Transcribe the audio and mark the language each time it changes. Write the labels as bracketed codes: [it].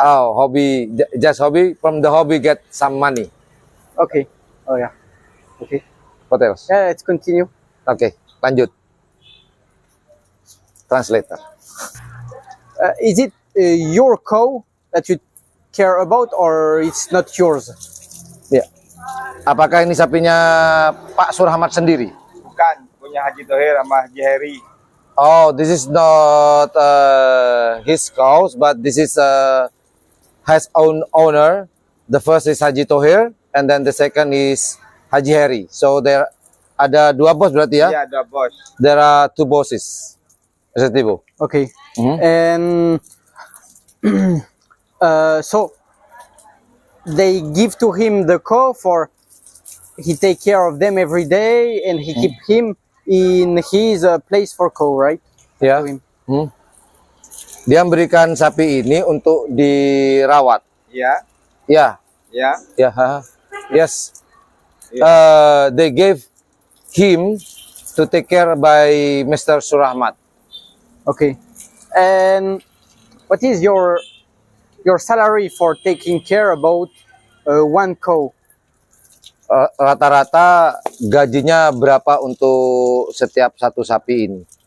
[en] Oh, [id] hobi, [en] just hobby, from the hobby get some money. Okay. Oh yeah. Okay. What else? Yeah, let's continue. [id] Oke, lanjut. [en] Translator. Is it your cow that you care about, or it's not yours? [id] Ya. Apakah ini sapinya Pak Surahmat sendiri? Bukan, punya Haji Thohir sama Haji Heri. [en] Oh, this is not his cows, but this is his own owner. The first is Haji Thohir, and then the second is Haji Heri. So there [id] ada dua bos berarti ya? Iya, ada bos. [en] There are two bosses. Tibo. Okay. And so they give to him the cow for he take care of them every day, and he keep him in his place for cow, right? [id] Ya. [en] To him. [id] Dia memberikan sapi ini untuk dirawat. Iya. Ya. Ya. Ya. [en] Yes. They gave him to take care by Mr. Surahmat. Okay. And what is your salary for taking care about one cow? [id] Rata-rata gajinya berapa untuk setiap satu sapi ini?